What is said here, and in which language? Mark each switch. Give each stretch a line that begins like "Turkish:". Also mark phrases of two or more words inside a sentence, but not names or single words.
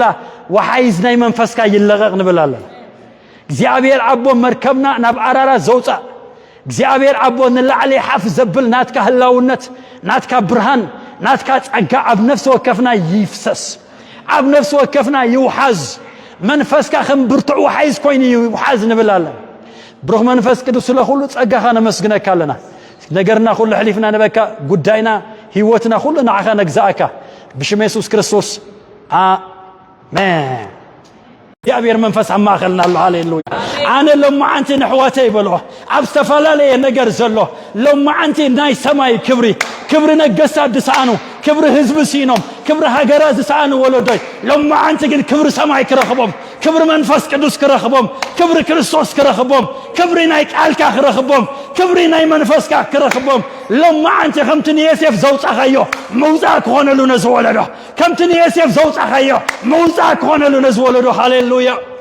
Tigrinya: ወሓይዝ ናይ መንፈስካ ይለቐቕ ንብላለን እግዚአብሔር አቦ መርከብና ናብ አራራ ዘውፃ እግዚአብሔር አቦ ንላዕለ ሓፍ ዘብል ናትካ ህላውነት ናትካ ብርሃን ናትካ ጸጋ ኣብ ነፍሲ ወከፍና ይፍሰስ ኣብ ነፍሲ ወከፍና ይውሓዝ መንፈስካ ከም ብርቱዕ ወሓይዝ ኮይኑ ይውሓዝ ንብላለን ብሩኽ መንፈስ ቅዱስ ስለኹሉ ጸጋኻ ነመስግነካ ኣለና ነገርና ኩሉ ሕሊፍና ነበካ ጉዳይና ህይወትና ኩሉ ንዓኻ ነግዛእካ ብሽም ኢየሱስ ክርስቶስ አሜን እግዚአብሔር መንፈስ አማኸልና አለ ሃሌሉያ አነ ለማዓንቲ ንሕወተ ይበልዖ ኣብ ዝተፈላለየ ነገር ዘሎ ለማዓንቲ ናይ ሰማይ ክብሪ ነገሥታት ዝሰኣኑ ክብሪ ህዝቢ ሲኖም ክብሪ ሃገራ ዝሰኣኑ ወለዶይ ለማዓንቲ ግን ክብሪ ሰማይ ክረኽቦም ክብሪ መንፈስ ቅዱስ ክረኽቦም ክብሪ ክርስቶስ ክረኽቦም ክብሪ ናይ ቃልካ ክረኽቦም ክብሪ ናይ መንፈስካ ክረኽቦም ለማዓንቲ ከምቲ ንዮሴፍ ዘውፃኻዮ መውፃእ ክኾነሉ ነዝወለዶ ከምቲ ንዮሴፍ ዘውፃኻዮ መውፃእ ክኾነሉ ነዝወለዶ ሃሌሉያ